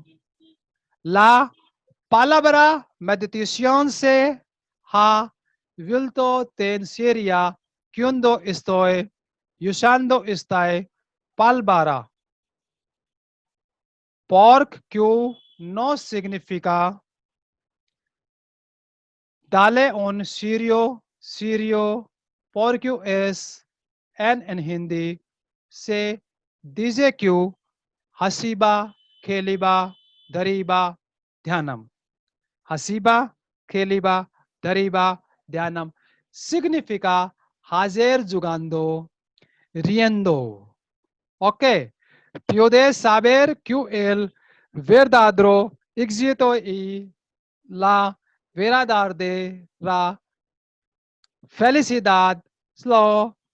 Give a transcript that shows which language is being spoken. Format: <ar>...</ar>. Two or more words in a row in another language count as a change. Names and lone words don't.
<es>La palabra meditación se ha vuelto tan seria cuando estoy usando esta palabra. Porque no significa dale un serio, porque es en hindi se dice que</es> <or>ହସିବା, ଖେଳିବା, ଡରିବା, ଧ୍ୟାନମ. ହସିବା, ଖେଳିବା, ଡରିବା, ଧ୍ୟାନମ</or> <es>significa hacer jugando, riendo. Ok, puedes saber que el verdadero éxito y la verdadera felicidad solo</es>